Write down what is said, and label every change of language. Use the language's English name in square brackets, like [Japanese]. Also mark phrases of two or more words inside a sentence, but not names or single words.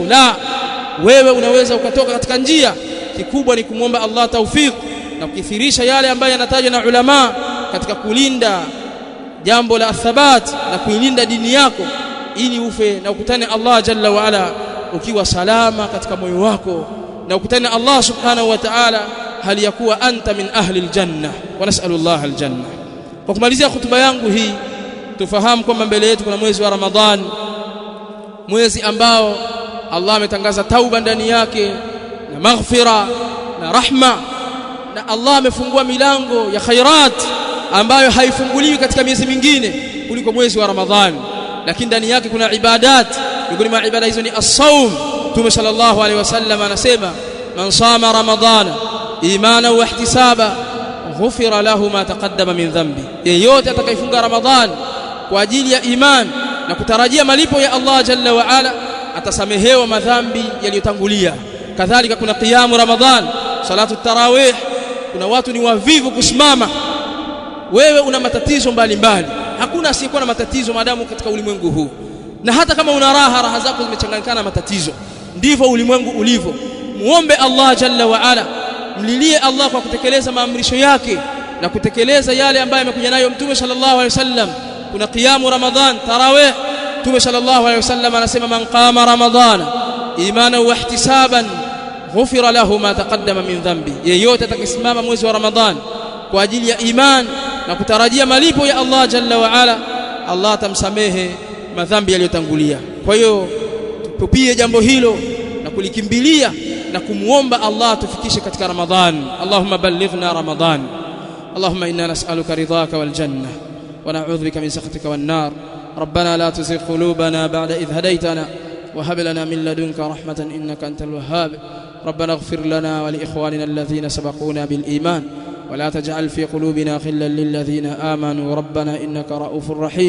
[Swahili] La, wewe unaweza ukatoka katika njia. Kikubwa ni kumuomba Allah tawfik na kukithirisha yale ambayo yanatajwa na ulama katika kulinda jambo la thabat na kuilinda dini yako, ili ufe na ukutane [Arabic] الله جل وعلا [Swahili] ukiwa salama katika moyo wako, na ukutane [Arabic] الله سبحانه وتعالى [Swahili] hali ya kuwa [Arabic] أنت من أهل الجنة، ونسأل الله الجنة. [Swahili] Kwa kumalizia hutuba yangu hii, tufahamu kwamba mbele yetu kuna mwezi wa Ramadhan, mwezi ambao Allah ametangaza tauba ndani yake na maghfira na rahma, na Allah amefungua milango ya khairat ambayo haifunguliwi katika miezi mingine kuliko mwezi wa Ramadhan. Lakini ndani yake kuna ibadat, miongoni mwa ibada hizo ni as-saum. Mtume [Arabic] صلى الله عليه وسلم [Swahili] anasema, [Arabic] من صام رمضان إيمانا واحتسابا غفر له ما تقدم من ذنبه, [Swahili] yeyote atakayefunga Ramadhan kwa ajili ya iman na kutarajia malipo ya [Arabic] الله جل وعلا, [Swahili] atasamehewa madhambi yaliyotangulia. Kadhalika kuna [Arabic] قيام رمضان، صلاة التراويح. [Swahili] Kuna watu ni wavivu kusimama. Wewe una matatizo mbalimbali, hakuna asiyekuwa na matatizo maadamu katika ulimwengu huu, na hata kama una raha zako zimechanganyikana na matatizo. Ndivyo ulimwengu ulivyo. Muombe [Arabic] الله جل وعلا, [Swahili] mlilie Allah kwa kutekeleza maamrisho yake na kutekeleza yale ambayo amekuja nayo Mtume [Arabic] صلى الله عليه وسلم, [Swahili] kuna [Arabic] قيام رمضان التراويح. Mtume صلى الله عليه وسلم anasema من قام رمضان إيمانا واحتسابا غفر له ما تقدم من ذنبه, [Swahili] yeyote atakayesimama mwezi wa Ramadhan kwa ajili ya iman na kutarajia malipo ya [Arabic] الله جل وعلا, [Swahili] Allah atamsamehe madhambi yaliyotangulia. Kwa hiyo tupie jambo hilo na kulikimbilia na kumuomba Allah tufikishe katika Ramadhan. [Arabic] اللهم بلغنا رمضان. اللهم إنا نسألك رضاك والجنة ونعوذ بك من سخطك والنار. ربنا لا تزغ قلوبنا بعد إذ هديتنا وهب لنا من لدنك رحمة إنك أنت الوهاب. ربنا اغفر لنا ولإخواننا الذين سبقونا بالإيمان ولا تجعل في قلوبنا غلا للذين آمنوا ربنا إنك رؤوف رحيم.